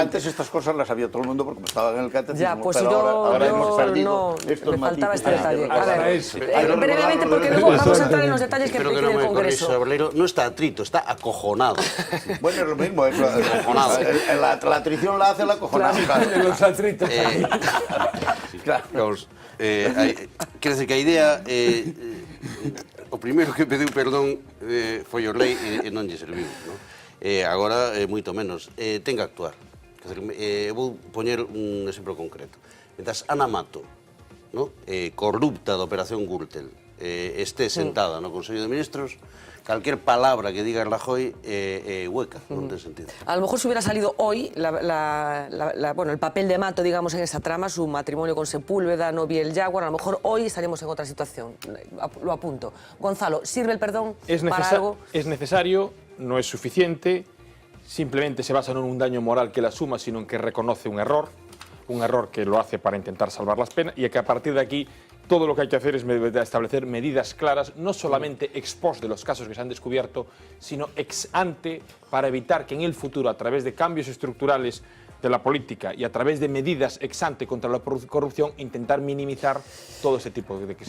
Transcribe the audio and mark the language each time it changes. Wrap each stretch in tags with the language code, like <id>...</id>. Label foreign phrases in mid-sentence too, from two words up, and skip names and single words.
<es>Antes estas cosas las sabía todo el mundo porque estaba en el catecismo. Ya, pues ahora hemos perdido me faltaba este detalle. A ver, brevemente, porque luego vamos a entrar en los detalles que pide el Congreso. No está atrito, está acojonado. Bueno, es lo mismo. La atrición la hace el acojonado. Los atritos. Claro.</es> <gl>Quero decir que a idea o primeiro que pediu perdón foi o lei e non lle serviu, non? Agora moito menos, ten que actuar. Quer dizer, vou poñer un exemplo concreto. Mentras Ana Mato, corrupta da Operación Gürtel, este sentada no Consello de Ministros,</gl> <es>cualquier palabra que diga Rajoy hueca,</es> <gl>non ten sentido.</gl> <es>A lo mejor si hubiera salido hoy el papel de Mato, digamos, en esa trama, su matrimonio con Sepúlveda, novia el Jaguar, a lo mejor hoy estaríamos en otra situación. Lo apunto. Gonzalo, ¿sirve el perdón para algo? Es necesario, no es suficiente, simplemente se basa no en un daño moral que la suma, sino en que reconoce un error que lo hace para intentar salvar las penas, y que a partir de aquí todo lo que hay que hacer es establecer medidas claras, no solamente ex post de los casos que se han descubierto, sino ex ante, para evitar que en el futuro, a través de cambios estructurales de la política y a través de medidas ex ante contra la corrupción intentar minimizar todo ese tipo de situaciones.</es>